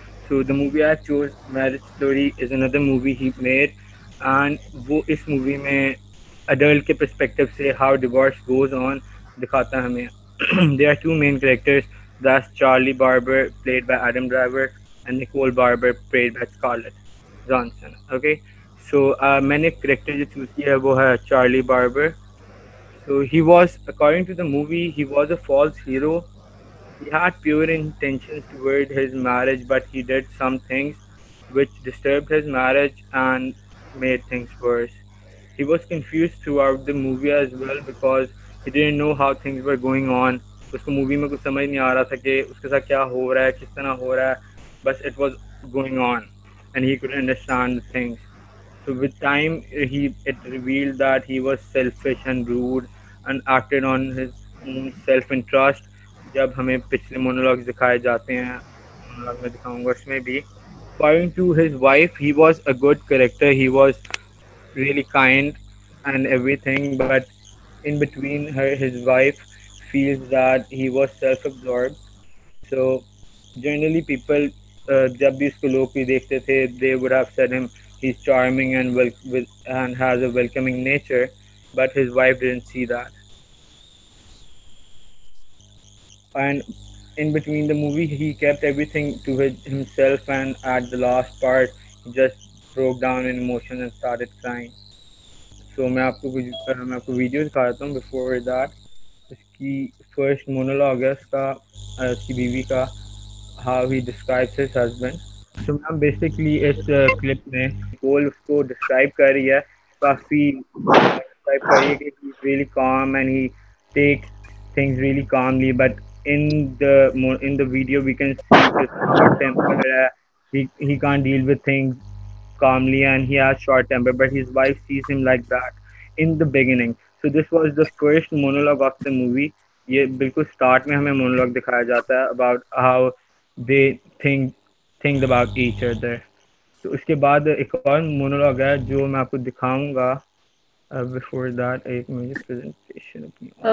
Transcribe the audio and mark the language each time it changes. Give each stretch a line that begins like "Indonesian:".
English: So the movie I chose, Marriage Story, is another movie he made and
Urdu: وہ اس movie میں
English: adult کے perspective سے how divorce goes on
Urdu: دکھاتا ہے ہمیں.
English: There are two main characters, that's Charlie Barber played by Adam Driver and Nicole Barber played by Scarlett Johansson.
Urdu: Okay, so میں نے character جو چوز کیا ہے وہ ہے Charlie barber.
English: So he was, according to the movie, he was a false hero. He had pure intentions toward his marriage, but he did some things which disturbed his marriage and made things worse. He was confused throughout the movie as well because he didn't know how things were going on.
Urdu: اس کو movie میں کچھ سمجھ نہیں آ رہا تھا کہ اس کے ساتھ کیا ہو رہا ہے, کس طرح ہو رہا ہے, بس
English: it was going on and he couldn't understand the things. So with time it revealed that he was selfish and rude and acted on his own self-interest.
Urdu: جب ہمیں پچھلے مونولوگز دکھائے جاتے ہیں, مونولوگ میں دکھاؤں گا اس میں بھی.
English: According to his wife, he was a good character. He was really kind and everything, but in between his wife feels that he was self-absorbed. So generally people
Urdu: جب بھی اس کو لوگ بھی دیکھتے تھے
English: they would have said him he's charming and has a welcoming nature, but his wife didn't see that. And in between the movie he kept everything to himself, and at the last part he just broke down in emotion and started crying.
Urdu: So میں آپ کو video دکھا دیتا ہوں.
English: before that
Urdu: اس کی first monologue ہے اس کا, اس کی بیوی کا,
English: how he describes his husband. So ma'am basically
Urdu: اس clip میں کول اس کو ڈسکرائب کر رہی ہے, کافی ڈسکرائب کر رہی ہے کہ
English: he is really calm and he takes things really calmly, but in the video we can see his short temper. He can't deal with things calmly and he has short temper, but his wife sees him like that in the beginning. So this was the first monologue of the movie.
Urdu: یہ بالکل start میں ہمیں monologue دکھایا جاتا ہے
English: about how they think about each other.
Urdu: تو اس کے بعد ایک اور مونولوگ ہے جو میں آپ کو دکھاؤں گا.
English: before that
Urdu: ایک مجھے presentation اپنی